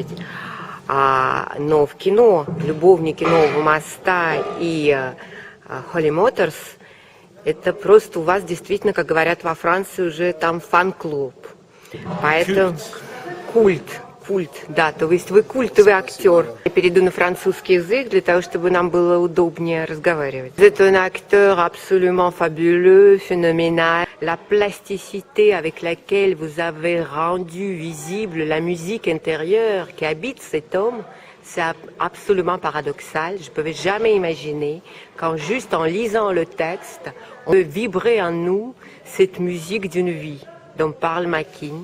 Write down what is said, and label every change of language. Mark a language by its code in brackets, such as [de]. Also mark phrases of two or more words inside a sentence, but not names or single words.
[ru] Но в кино «Любовники Нового моста» и «Холли Моторс» это просто у вас действительно, как говорят во Франции, уже там фан-клуб. Поэтому культ, да, то есть вы культовый актер. Я перейду на французский язык для того, чтобы нам было удобнее разговаривать. [fr] Vous êtes un acteur absolument fabuleux, phénoménal. La plasticité avec laquelle vous avez rendu visible la musique intérieure qui habite cet homme, c'est absolument paradoxal. Je ne pouvais jamais imaginer qu'en juste en lisant le texte, on peut vibrer en nous cette musique d'une vie dont parle Makin.